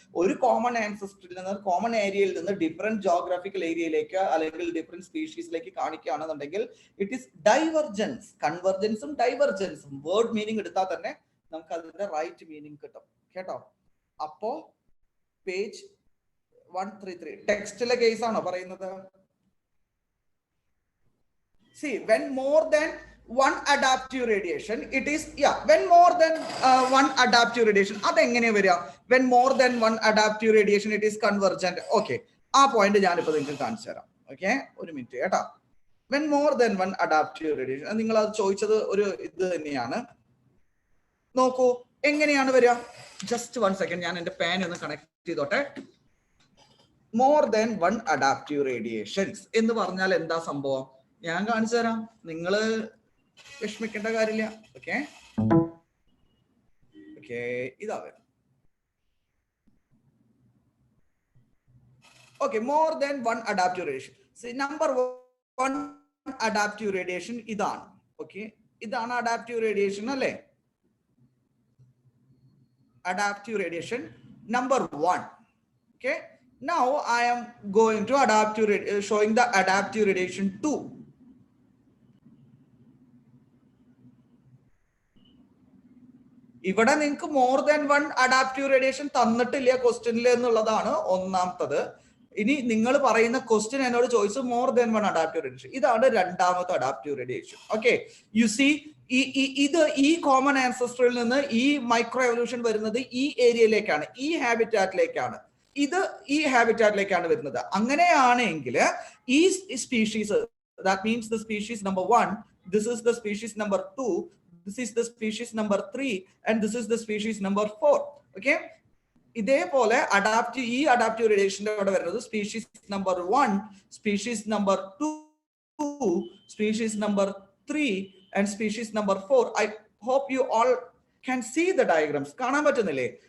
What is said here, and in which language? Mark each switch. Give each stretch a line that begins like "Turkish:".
Malayalam: ഒരു കോമൺ ആൻസെസ്ട്രിയിൽ നിന്ന്, കോമൺ ഏരിയയിൽ നിന്ന് ഡിഫറെന്റ് ജോഗ്രഫിക്കൽ ഏരിയയിലേക്ക് അല്ലെങ്കിൽ different സ്പീഷീസിലേക്ക് കാണിക്കുകയാണെന്നുണ്ടെങ്കിൽ it is divergence. കൺവെർജൻസും ഡൈവർജൻസും word meaning എടുത്താൽ തന്നെ നമുക്ക് അതിന്റെ റൈറ്റ് മീനിങ് കിട്ടും. കേട്ടോ? അപ്പോ പേജ് 133 ടെക്സ്റ്റിലെ കേസ് ആണോ പറയുന്നത്?
English: See, when more than one adaptive radiation, it is, when more than one adaptive radiation,
Malayalam: അതെങ്ങനെയാ വരിക?
English: When more than one adaptive radiation, it is convergent.
Malayalam: Okay, ആ പോയിന്റ് ഞാനിപ്പോ നിങ്ങൾക്ക് കാണിച്ചു തരാം. ഓക്കെ, ഒരു മിനിറ്റ് കേട്ടോ.
English: When more than one adaptive radiation,
Malayalam: നിങ്ങൾ അത് ചോദിച്ചത് ഒരു ഇത് തന്നെയാണ്. നോക്കൂ എങ്ങനെയാണ് വരിക. ജസ്റ്റ് 1 സെക്കൻഡ്, ഞാൻ എന്റെ പാൻ ഒന്ന് കണക്ട് ചെയ്തോട്ടെ. More than one adaptive radiations എന്ന് പറഞ്ഞാൽ എന്താ സംഭവം? ഞാൻ കാണിച്ചു തരാം, നിങ്ങൾ വിഷമിക്കേണ്ട കാര്യമില്ല. ഓക്കെ ഓക്കെ, ഇതാ വരും. Okay, more than one adaptive radiation. Number 1 adaptive radiation ഇതാണ്. ഓക്കെ, ഇതാണ് അഡാപ്റ്റീവ് റേഡിയേഷൻ അല്ലേ?
English: Adaptive radiation number 1. Okay, now I am going to showing the adaptive radiation 2.
Malayalam: ഇവിടെ നിങ്ങൾക്ക് more than one adaptive radiation തന്നിട്ടില്ല ക്വസ്റ്റ്യനിൽ എന്നുള്ളതാണ് ഒന്നാമത്തത്. ഇനി നിങ്ങൾ പറയുന്ന ക്വസ്റ്റ്യൻ എന്നോട് ചോദിച്ചു more than one adaptive radiation, ഇതാണ് രണ്ടാമത്തെ adaptive radiation. Okay, U C ഈ കോമൺ ആൻസെസ്ട്രിയിൽ നിന്ന് ഈ മൈക്രോ എവല്യൂഷൻ വരുന്നത് ഈ ഏരിയയിലേക്കാണ്, ഈ ഹാബിറ്റാറ്റിലേക്കാണ്. ഇത് ഈ ഹാബിറ്റാറ്റിലേക്കാണ് വരുന്നത്. അങ്ങനെയാണെങ്കിൽ ഈ species,
English: That means the species number 1, this is the species number 2, this is the species number 3, and this is the species number 4.
Malayalam: Okay, ഇതേപോലെ ഈ അഡാപ്റ്റീവ് റേഡിയേഷന്റെ അവിടെ വരുന്നത് species number 1, species number 2, species number 3
English: and species number 4. I hope you all can see the diagrams.
Malayalam: കാണാൻ പറ്റുന്നില്ലേ?